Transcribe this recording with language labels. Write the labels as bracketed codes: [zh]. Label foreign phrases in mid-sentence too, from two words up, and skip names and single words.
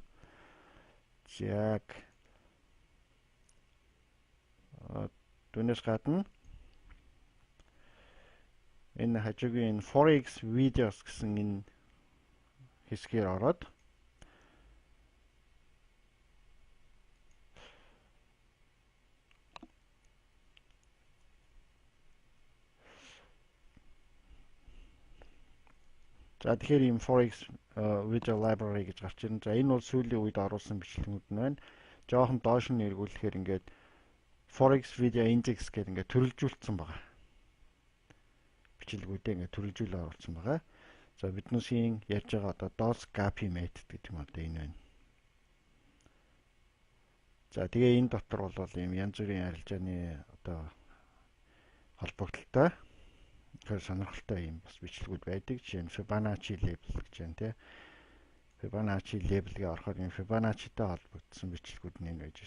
[mn] Яг түүнээс гадна энэ хажуугийн [en] Forex videos [mn] гэсэн энэ хэсгээр ороод за тэгэхээр ийм [en] Forex video library [mn] гэж гарч ирнэ. За энэ бол сүүлийн үед оруулсан бичлэгүүд нь байна. Жоохон доош нь эргүүлэхээр ингээд [en] Forex video index [mn] гэдэг ингээд төрөлжүүлсэн байгаа. Бичлэгүүдээ ингээд төрөлжүүлээ оруулсан байгаа. За биднээсийн ярьж байгаа одоо [en] dots copy method [mn] гэдэг юм одоо энэ байна. За тэгээ энэ дотор бол ийм янз бүрийн арилжааны одоо холбогдолтой тэр сонирхолтой юм бас бичлэгүүд байдаг. Жишээ нь [en] Fibonacci level [mn] гэж байна тий. [en] Fibonacci level- [mn] гээ орохоор энэ Fibonacci-тай холбогдсон бичлэгүүд нь энэ байж ш.